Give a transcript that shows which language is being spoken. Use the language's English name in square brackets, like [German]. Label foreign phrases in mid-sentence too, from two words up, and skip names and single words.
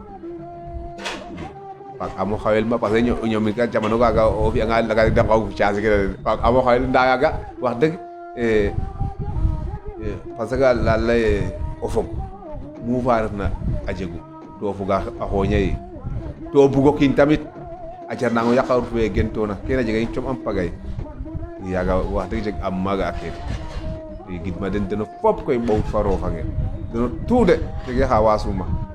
[Serer] waag amo xawel ma [French] parce que [Serer] ñomin ka jamano kaga o fi'anga laga de ngaw chance ke waag amo xawel nda yaga [Wolof] wax dëgg [French] parce que [Serer] la lay o fog mu fa refna a jegu to o foga a xooña ye to o bugo kiin tamit a jarnango yaqawut fe gentona kene jega com am pagay yaga [Wolof] wax dëgg [Serer] jeg am maaga a keen i gidma den deno fop koy ɓawut fa rofange deno tout de jege xa wasuma